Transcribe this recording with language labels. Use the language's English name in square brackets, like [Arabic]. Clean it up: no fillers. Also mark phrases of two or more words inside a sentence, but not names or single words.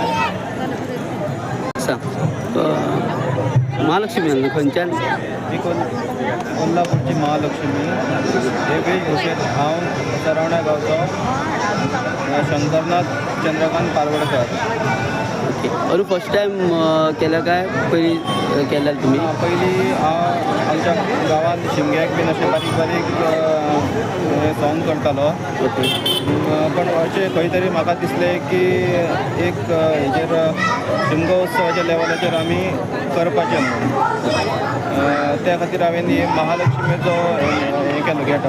[Konkani] महालक्ष्मी खंयच्यान मी कोल्हापूरची महालक्ष्मी हे वेशभूषेत हांव सरावण्या गावचो शंकरनाथ चंद्रकांत पारवडकर ओके अरू [English] first time [Konkani] केलं काय पयली केल्यार तुम्ही पहिली आमच्या गावात शिमग्याक बीन अशें बारीक बारीक सॉंग करतालो ओके पण अशें खंय तरी म्हाका दिसलें की एक हेजेर शिमगोत्सवाच्या लेवलाचेर आमी करपाचें म्हणून त्या खातीर हांवें ही महालक्ष्मीचो हें केलो गेटअप